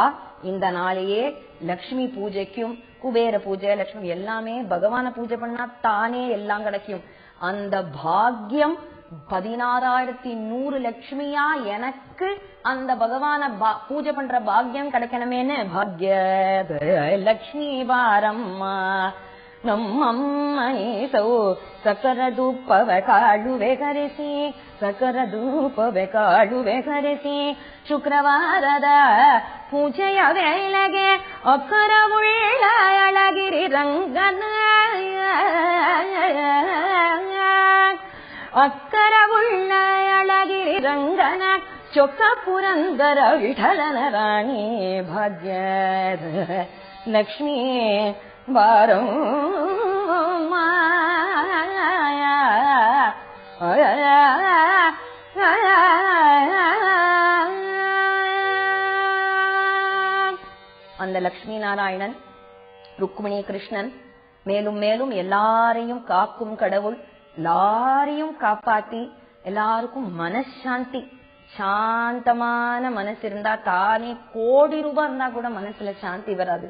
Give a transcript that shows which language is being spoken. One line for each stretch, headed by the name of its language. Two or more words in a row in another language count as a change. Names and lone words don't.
Tamil: இந்த நாளையே லட்சுமி பூஜைக்கும், குபேர பூஜை, லட்சுமி எல்லாமே பகவான பூஜை பண்ணா தானே எல்லாம் கிடைக்கும். அந்த பாக்யம் 16,100 லட்சுமியா எனக்கு அந்த பகவான பூஜை பண்ற பாக்யம் கிடைக்கணுமேனு பாக்ய லட்சுமி வாரம்மா
Kannada: ನಮ್ಮಮ್ಮನೀಸೌ ಸಕರದೂಪವೆ ಕಾಳುವೆ ಕರೆಸಿ ಸಕರದೂಪವೆ ಕಾಳುವೆ ಕರೆಸಿ ಶುಕ್ರವಾರದ ಪೂಜೆಯ ವೇಳೆಗೆ ಅಕ್ಕರವುಳ್ಳ ಅಳಗಿರಿ ರಂಗನ ಅಕ್ಕರವುಳ್ಳ ಶ್ರೀರಂಗನ ಚೊಕ್ಕ ಪುರಂದರ ವಿಠಲನ ರಾಣಿ ಭಾಗ್ಯ ಲಕ್ಷ್ಮೀ ಬಾರೋ
Tamil: அந்த லக்ஷ்மி நாராயணன் ருக்மிணி கிருஷ்ணன் மேலும் மேலும் எல்லாரையும் காக்கும் கடவுள், எல்லாரையும் காப்பாத்தி எல்லாருக்கும் மனசாந்தி, சாந்தமான மனசு இருந்தா தானே கோடி ரூபாய் இருந்தா கூட மனசுல சாந்தி வராது.